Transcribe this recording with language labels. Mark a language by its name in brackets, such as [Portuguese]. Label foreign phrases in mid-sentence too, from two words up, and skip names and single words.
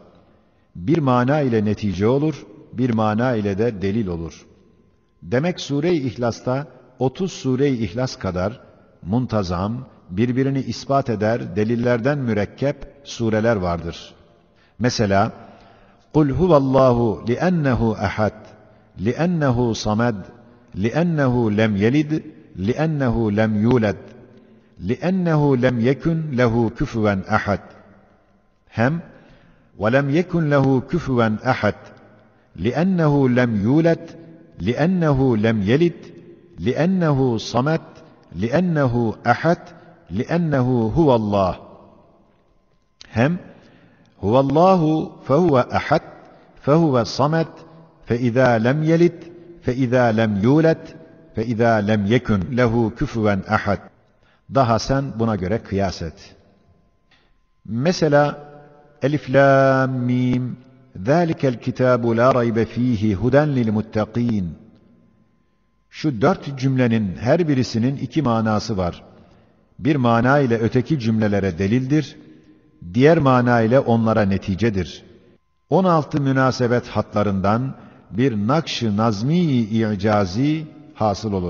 [Turkish] Bir mana ile netice olur, bir mana ile de delil olur. Demek Sure-i İhlas'ta 30 Sure-i İhlas kadar muntazam, birbirini ispat eder, delillerden mürekkep sureler vardır. [Arabic] Mesela قُلْ هُوَ اللّٰهُ لِأَنَّهُ أَحَدٌ لِأَنَّهُ صَمَدٌ لِأَنَّهُ لَمْ يَلِدْ لِأَنَّهُ لَمْ يُولَدْ لِأَنَّهُ لَمْ يَكُنْ لَهُ كُفُوًا أَحَدٌ. Hem وَلَمْ يَكُنْ لَهُ كُفُوًا أَحَدٌ لِأَنَّهُ لَمْ يُولَدْ لِأَنَّهُ لَمْ يَلِدْ لِأَنَّهُ صَمَدٌ لِأَنَّهُ أَحَدٌ لِأَنَّهُ هُوَ اللّٰهُ. Hem هُوَ اللّٰهُ فَهُوَ أَحَدٌ فَهُوَ صَمَدٌ فَإِذَا لَمْ يَلِدْ فَإِذَا لَمْ يُولَدْ فَإِذَا لَمْ يَكُنْ لَهُ كُفُوًا أَحَدٌ. [Turkish] Daha sen buna göre kıyas et. [Arabic] Mesela Elif Lam Mim ذَٰلِكَ الْكِتَابُ لَا رَيْبَ ف۪يهِ هُدًى لِلْمُتَّق۪ينَ. [Turkish] Şu 4 cümlenin her birisinin 2 manası var. Bir mana ile öteki cümlelere delildir, diğer mana ile onlara neticedir. 16 münasebet hatlarından bir nakş-ı nazmi-i icazi hasıl olur.